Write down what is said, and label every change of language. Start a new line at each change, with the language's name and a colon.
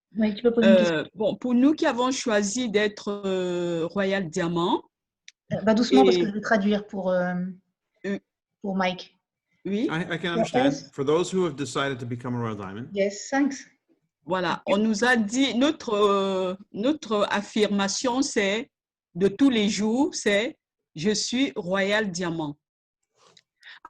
French: oui, tu peux poser une question. Bon, pour nous qui avons choisi d'être Royal Diamant, Doucement, parce et- que je vais traduire pour Mike. oui,
English: I can understand. Yes. For those who have decided to become a Royal Diamond, Yes, thanks.
French: voilà, on nous a dit, notre affirmation, c'est de tous les jours, c'est « Je suis Royal Diamant ».